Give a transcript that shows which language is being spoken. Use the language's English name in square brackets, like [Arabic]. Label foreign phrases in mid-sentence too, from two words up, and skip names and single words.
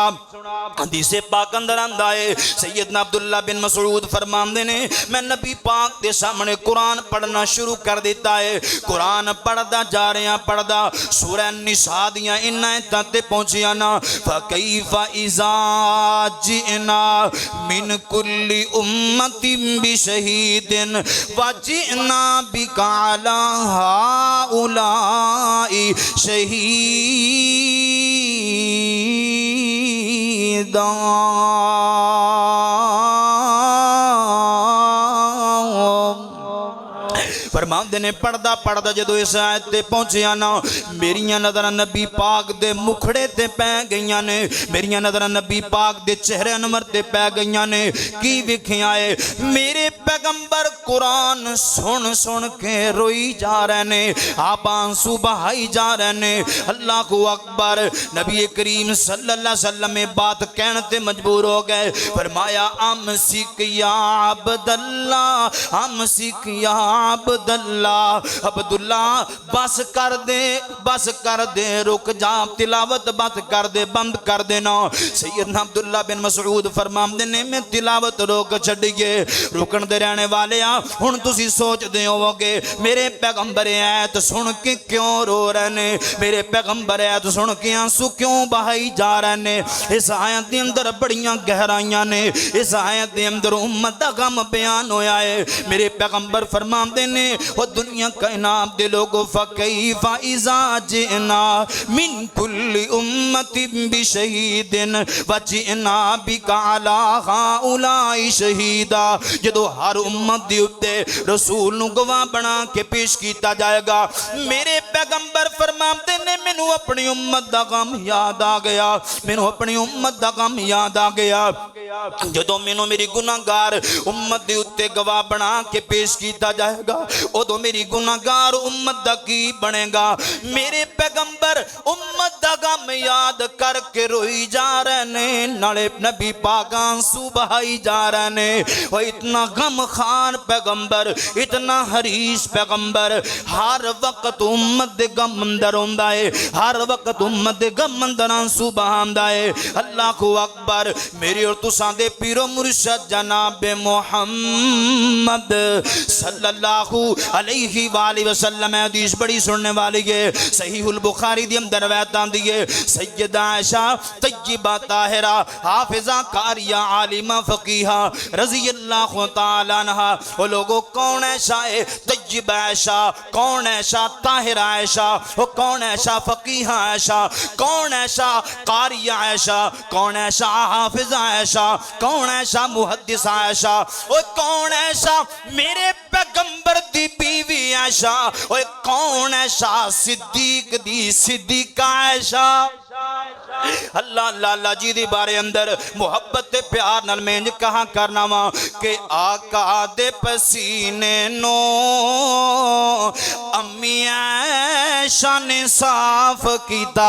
[Punjabi] حدیثے پاک اندر آندا ہے سیدنا عبداللہ بن مسعود فرماتے نے میں نبی پاک کے سامنے قرآن پڑھنا شروع کر دتا ہے. قرآن پڑھدا جا رہا، پڑھدا سورہ نساء دیاں ان آیتاں تے پہنچیا نا. [Arabic] فكيف إذا جئنا من كل أمة بشهيد وجئنا بك على هؤلاء شهيدا. [Punjabi] فرماتے نے پڑھدا پڑھدا جدوں اس آیت تے پہنچیا نا، میریاں نظراں نبی پاک دے مکھڑے تے پے گئیاں نے، میریاں نظراں نبی پاک دے چہرے انور تے پے گئیاں نے. کی ویکھیا ہے میرے پیغمبر قرآن سن سن کے روئی جا رہے نے، آپ آنسو بہائی جا رہے نے. [Arabic] الله أكبر. [Punjabi] نبی کریم [Arabic] صلى الله عليه وسلم [Punjabi] میں بات کہنے تے مجبور ہو گئے. فرمایا [Arabic] أمسك يا عبد الله، أمسك يا عبد الله, [Punjabi] عبداللہ بس کر دے، بس کر دے، رک جا، تلاوت بس کر دے، بند کر دینا. سیدنا عبداللہ بن مسعود فرماتے نے میں تلاوت روک چھڈیے. رکن دے رہنے والے آ، ہن تسیں سوچدے ہووگے میرے پیغمبر آیت سن کے کیوں رو رہے نے، میرے پیغمبر آیت سن کے آنسو کیوں بہائی جا رہے نے. اس آیت دے اندر بڑیاں گہرائیاں نے، اس آیت دے اندر امت دا غم بیان ہویا ہے. میرے پیغمبر فرماتے نے او دنیا کائنات دے لوگوں [Arabic] فكيف إذا جئنا من كل أمة بشهيد وجئنا بك على هؤلاء شهيدا. [Punjabi] جدوں ہر امت دے اتے رسول نوں گواہ بنا کے پیش کیا جائے گا. میرے پیغمبر فرماتے نے مینوں اپنی امت دا غم یاد آ گیا، مینوں اپنی امت دا غم یاد آ گیا. جدوں مینوں میری گناہگار امت دے اتے گواہ بنا کے پیش کیا جائے گا، اودوں میری گناہگار امت دا کی بنے گا. میرے پیغمبر امت دا غم یاد کر کے روئی جا رہے نے، نالے نبی پاک آنسو بہائی جا رہے نے. اور اتنا غم کھان پیغمبر، اتنا حریص پیغمبر، ہر وقت امت دے غم اندر ہوندا ہے، ہر وقت امت دے غم اندر آنسو بہاندا ہے. [Arabic] الله أكبر. [Punjabi] میرے اور تساں دے پیرو مرشد جناب محمد [Arabic] صلى الله عليه وآله وسلم [Punjabi] حدیث بڑی سننے والی ہے. صحیح البخاری دی اندر روایت آندی ہے سیدہ عائشہ طیبہ طاہرہ حافظہ قاریہ عالمہ فقیہہ [Arabic] رضي الله تعالى عنها. [Punjabi] او لوگوں کون ایسا ہے طیبہ عائشہ، کون ایسا طاہرہ عائشہ، او کون ایسا فقیہہ عائشہ، کون ایسا قاریہ عائشہ، کون ایسا حافظہ عائشہ، کون ایسا محدث عائشہ، او کون ایسا میرے پیغمبر دی بیوی عائشہ، او کون ایسا صدیق دی صدیقہ عائشہ. اللہ اللہ جی دی بارے اندر محبت تے پیار نال میں انج کہا کرنا وا کہ آقا دے پسینے نوں امی عائشہ نے صاف کیتا.